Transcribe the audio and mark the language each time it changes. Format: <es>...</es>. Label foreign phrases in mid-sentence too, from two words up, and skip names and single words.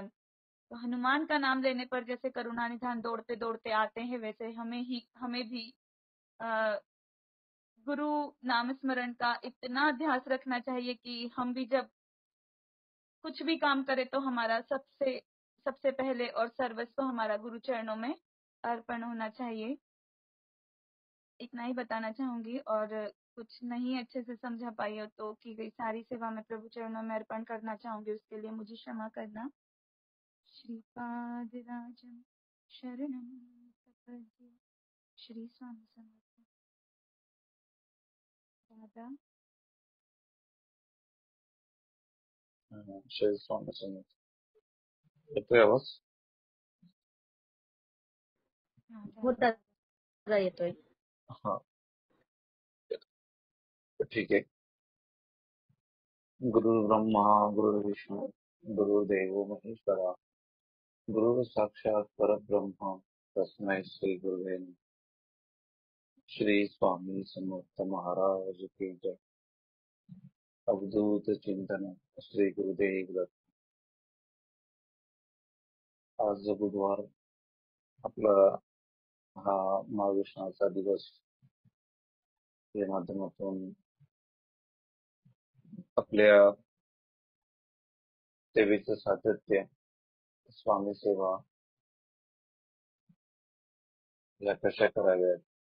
<hi>तो हनुमान का नाम लेने पर जैसे करुणा निधान दौड़ते दौड़ते आते हैं, वैसे हमें भी गुरु नाम स्मरण का इतना ध्यास रखना चाहिए कि हम भी जब कुछ भी काम करें तो हमारा सबसे पहले और सर्वस्व हमारा गुरु चरणों में अर्पण होना चाहिए। इतना ही बताना चाहूंगी, और कुछ नहीं अच्छे से समझा पाई हो तो की गई सारी सेवा मैं प्रभु चरणों में अर्पण करना चाहूंगी, उसके लिए मुझे क्षमा करना।</hi> <sa>श्रीपाद राजम शरणम प्रपद्ये।</sa> <mr>श्री स्वामी समर्थ। दादा श्री स्वामी समर्थ. येतोय आवाज? दादा येतोय. हा, ठीक आहे.</mr> <sa>गुरु ब्रह्मा गुरु विष्णू गुरुदेव महेश्वरा गुरु साक्षात परब्रह्म तस्मै श्री गुरुवे नमः.</sa> <hi>श्री स्वामी समर्थ महाराज की जय.</hi> <mr>अवधूत चिंतन श्री गुरुदेव दत्त. आज बुधवार, आपला हा महाविष्णाचा दिवस या माध्यमातून आपल्या सेवेचं सातत्य, स्वामी सेवा या कशा कराव्यात,</mr>